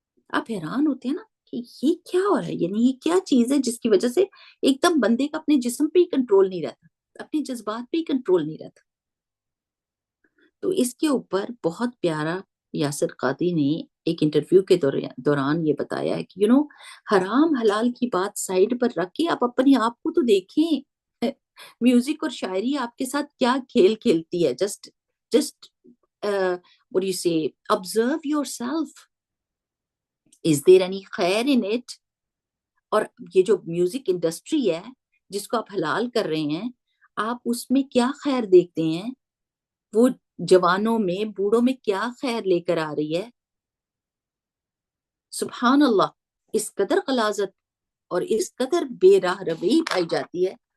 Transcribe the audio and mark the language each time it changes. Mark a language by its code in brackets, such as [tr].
[ur] آپ حیران ہوتے ہیں نا کہ یہ کیا ہو رہا ہے، یعنی یہ کیا چیز ہے جس کی وجہ سے ایک دم بندے کا اپنے جسم پہ ہی کنٹرول نہیں رہتا، اپنے جذبات پہ ہی کنٹرول نہیں رہتا. تو اس کے اوپر بہت پیارا یاسر قادری نے ایک انٹرویو کے دوران یہ بتایا ہے کہ حرام حلال کی بات سائڈ پر رکھ کے آپ اپنے آپ کو تو دیکھیں. میوزک اور شاعری آپ کے ساتھ کیا کھیل کھیلتی ہے. [en] Just what do you say, observe yourself. Is there any خیر in it? [ur] اور یہ جو میوزک انڈسٹری ہے جس کو آپ حلال کر رہے ہیں، آپ اس میں کیا خیر دیکھتے ہیں؟ وہ جوانوں میں بوڑھوں میں کیا خیر لے کر آ رہی ہے؟ سبحان اللہ، اس قدر غلاظت اور اس قدر بے راہ روی پائی جاتی ہے.